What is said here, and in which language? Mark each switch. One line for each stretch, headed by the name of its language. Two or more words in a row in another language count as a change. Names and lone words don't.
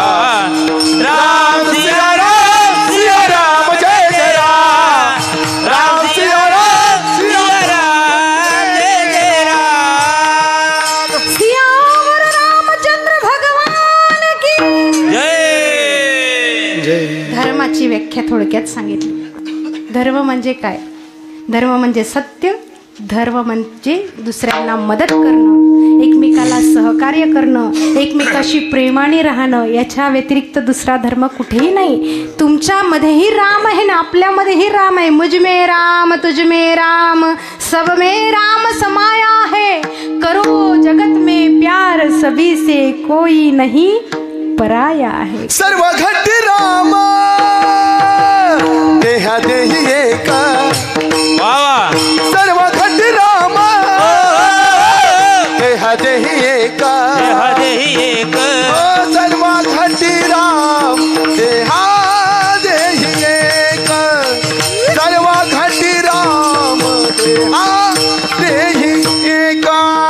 Hindi: राम सिया राम, सिया राम, जय जय राम. राम सिया राम, सिया राम, जय जय राम. सियावर रामचंद्र भगवान की. जय.
Marathi: धर्माची व्याख्या थोडक्यात सांगितली. धर्म म्हणजे काय? धर्म म्हणजे सत्य. धर्म म्हणजे दुसऱ्यांना मदत करणं, एकमेकाला सहकार्य करणं, एकमेकाशी प्रेमाने राहणं. याच्या व्यतिरिक्त दुसरा धर्म कुठेही नाही. तुमच्यामध्येही राम आहे ना, आपल्यामध्येही राम आहे.
Hindi: मुझ में राम, तुझ में राम, सब में राम समाया है. करो जगत में प्यार, सभी से कोई नहीं पराया है.
Marathi: सर्व घटी राम, देहा देही एक. वा वा. सर्व देह देही एक सर्व घटी राम देहा देही एक सर्व घटी राम देहा देही एका